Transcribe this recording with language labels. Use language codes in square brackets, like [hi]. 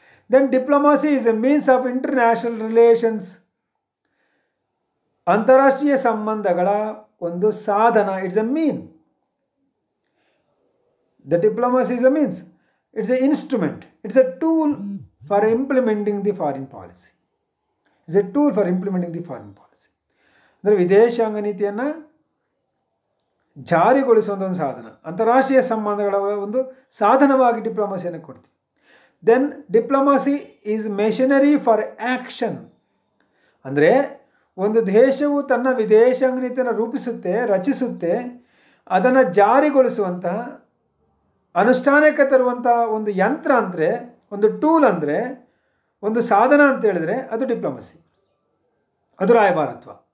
[en] Then diplomacy is a means of international relations. [kn] ಅಂತಾರಾಷ್ಟ್ರೀಯ ಸಂಬಂಧಗಳ ಒಂದು ಸಾಧನ. [en] It's a mean. The diplomacy is a means, it's a instrument, it's a tool for implementing the foreign policy. It's a tool for implementing the foreign policy. [kn] ಅಂದರೆ ವಿದೇಶಾಂಗ ನೀತಿಯನ್ನು ಜಾರಿಗೊಳಿಸುವಂಥ ಒಂದು ಸಾಧನ, ಅಂತಾರಾಷ್ಟ್ರೀಯ ಸಂಬಂಧಗಳ ಒಂದು ಸಾಧನವಾಗಿ ಡಿಪ್ಲೊಮಸಿಯನ್ನು ಕೊಡ್ತೀವಿ. [en] Then diplomacy is machinery for action. [kn] ಅಂದರೆ ಒಂದು ದೇಶವು ತನ್ನ ವಿದೇಶಾಂಗ ನೀತಿಯನ್ನು ರೂಪಿಸುತ್ತೆ, ರಚಿಸುತ್ತೆ, ಅದನ್ನು ಜಾರಿಗೊಳಿಸುವಂತಹ ಅನುಷ್ಠಾನಕ್ಕೆ ತರುವಂಥ ಒಂದು ಯಂತ್ರ ಅಂದರೆ, ಒಂದು ಟೂಲ್ ಅಂದರೆ, ಒಂದು ಸಾಧನ ಅಂತ ಹೇಳಿದ್ರೆ ಅದು ಡಿಪ್ಲೊಮಸಿ, ಅದು ರಾಯಭಾರತ್ವ.